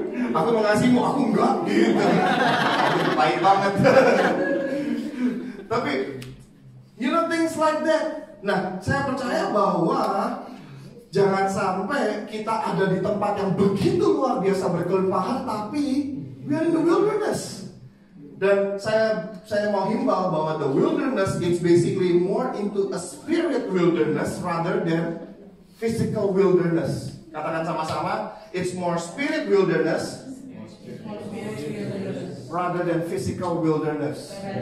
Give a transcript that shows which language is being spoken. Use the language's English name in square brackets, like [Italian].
[Indonesian] Aku mengasihimu, aku enggak gitu. Pahit banget. Tapi [English] you know things like that. [Indonesian] Nah, saya percaya bahwa jangan sampai kita ada di tempat yang begitu luar biasa berkelimpahan, tapi [English] we are in the wilderness. [Indonesian] Dan saya mau himbau bahwa [English] the wilderness is basically more into a spirit wilderness rather than physical wilderness. [Indonesian] Katakan sama-sama, [English] it's more spirit wilderness rather than physical wilderness.